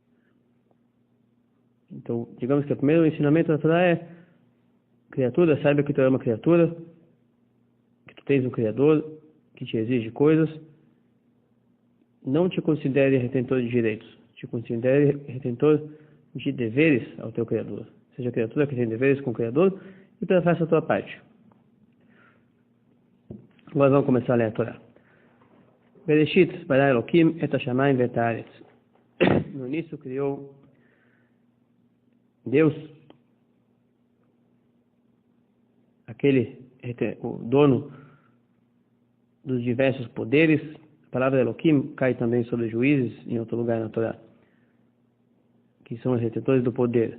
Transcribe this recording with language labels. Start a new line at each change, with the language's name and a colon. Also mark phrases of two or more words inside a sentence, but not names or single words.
Portuguese: Então, digamos que o primeiro ensinamento da Torá é: criatura, saiba que tu é uma criatura, que tu tens um Criador que te exige coisas. Não te considere retentor de direitos, te considere retentor de deveres ao teu Criador. Seja criatura que tem deveres com o Criador e faça a tua parte. Agora vamos começar a ler a Torá.
Hebrew: בראשית ברא אלהים את השמים ואת הארץ.
Portuguese: No início criou Deus o dono dos diversos poderes. A palavra Elohim cai também sobre juízes em outro lugar na Torá, que são os retentores do poder.